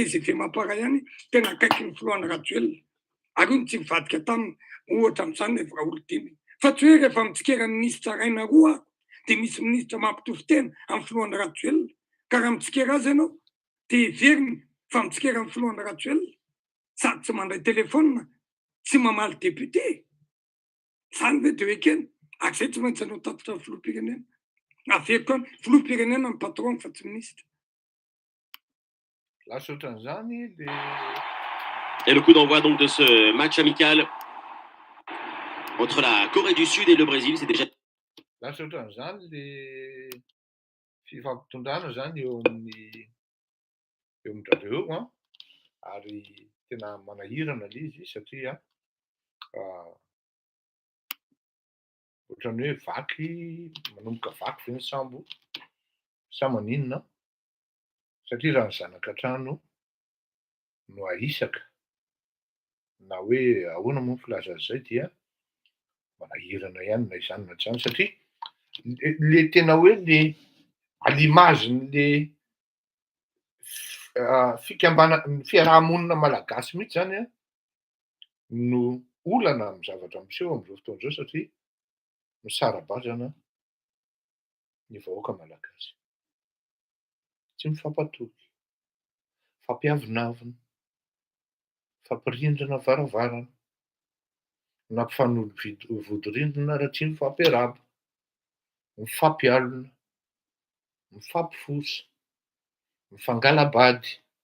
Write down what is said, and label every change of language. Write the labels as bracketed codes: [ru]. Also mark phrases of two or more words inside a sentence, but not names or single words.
[mg] TGV mampara ihany tena akaiky ny filohan'ny Rajoelina ary io tsy mivadika taminy ohatra amin'izany efa olon-dimy fa tsy hoe rehefa mitsikera ministra raina roa de misy ministra mampitovy tena amin'ny filohan'ny Rajoelina ka raha mitsikera azy ianao de heveriny fa mitsikera amin'ny filohan'ny Rajoelina sady tsy mandray telefônina tsy mamaly député zany ve de hoe ekena ary zay tsy maintsy anao tatitra filoham-pirenena averiko any filoham-pirenena ny patron fa tsy ministra. Lasa ohatran'izany le [fr] Et le coup d'envoi donc de ce match amical entre la Corée du Sud et le Brésil, c'est déjà... [mg] lasa ohatran'izany le fifampitondrana zany eo amin'nareo a ary tena manahirana le izy satria ohatran'ny hoe vaky manomboka vaky ve ny sambo sa maninona satria raha ny zanaka trano no ahisaka na hoe ahoana moa ny filaza an'izay dia manahirana ihany na izany na tsy izany satria le tena hoe le [fr] à l'image [mg] n'le fikambanana fiarahamonina malagasy mihitsy zany a no olana amin'ny zavatra miseho amin'izao fotoana izao satria misara-bazana ny vahoaka malagasy. Tsy mifampatoky, fampiavonavina, fampirindrina varavarana, nampifanovodi-rindrina raha tsy mifampiarahaba, mifampialina, mifampifosa, mifangalabady.